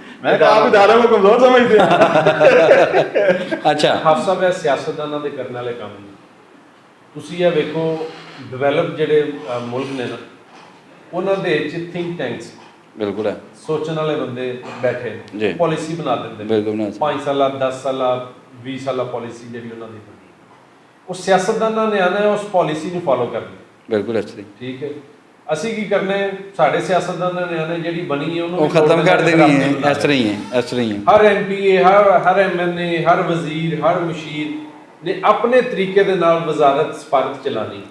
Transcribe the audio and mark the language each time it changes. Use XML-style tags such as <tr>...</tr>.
<ur>मैं कहा आप इदारों को कमजोर समझते हैं। अच्छा</ur> <pa>हाफ साहब ਇਹ ਸਿਆਸਤਦਾਨਾਂ ਦੇ ਕਰਨ ਵਾਲੇ ਕੰਮ ਨੇ। ਤੁਸੀਂ ਇਹ ਵੇਖੋ ਡਿਵੈਲਪ ਜਿਹੜੇ ਮੁਲਕ ਨੇ ਨਾ, ਉਹਨਾਂ ਦੇ ਵਿੱਚ ਥਿੰਕ ਟੈਂਕਸ</pa> <ur>बिल्कुल है,</ur> <pa>ਸੋਚਣ ਵਾਲੇ ਬੰਦੇ ਬੈਠੇ ਜੀ। ਨੇ, ਪਾਲਿਸੀ ਬਣਾ ਦਿੰਦੇ ਨੇ, ਬਿਲਕੁਲ ਬਣਾ ਸਕਦੇ। 5 ਸਾਲਾ 10 ਸਾਲਾ 20 ਸਾਲਾ ਪਾਲਿਸੀ ਜਿਹੜੀ ਉਹਨਾਂ ਦੀ ਬਣਦੀ ਹੈ, ਉਹ ਸਿਆਸਤਦਾਨਾਂ ਨੇ ਆਣਾ ਹੈ ਉਸ ਪਾਲਿਸੀ ਨੂੰ ਫਾਲੋ ਕਰਨਾ।</pa> <ur>बिल्कुल अच्छी,</ur> <pa>ਠੀਕ ਹੈ। ਅਸੀਂ ਕੀ ਕਰਨਾ ਹੈ, ਸਾਡੇ ਸਿਆਸਤਦਾਨਾਂ ਨੇ ਆਣਾ ਜਿਹੜੀ ਬਣੀ ਹੈ ਉਹਨੂੰ</pa> <ur>वो खत्म कर देनी है, इस तरह ही है, इस तरह ही है।</ur> <pa>ਹਰ ਐਮਪੀ, ਹਰ ਐਮਐਨਏ, ਹਰ ਵਜ਼ੀਰ, ਹਰ ਮੁਸ਼ੀਰ ਨੇ ਆਪਣੇ ਤਰੀਕੇ ਦੇ ਨਾਲ ਵਜ਼ਾਰਤ ਸਫਾਰਤ ਚਲਾਣੀ।</pa>